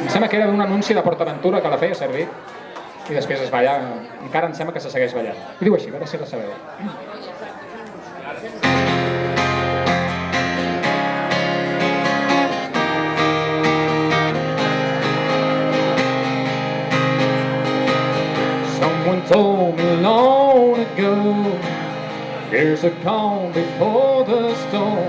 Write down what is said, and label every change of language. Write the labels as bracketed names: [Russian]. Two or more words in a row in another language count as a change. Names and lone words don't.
[Catalan] Em sembla que era d'un anunci de PortAventura que la feia servir i després es balla, encara em sembla que se segueix ballant. I diu així, a veure si la sabeu. [English] Someone told me long ago there's a calm before the storm.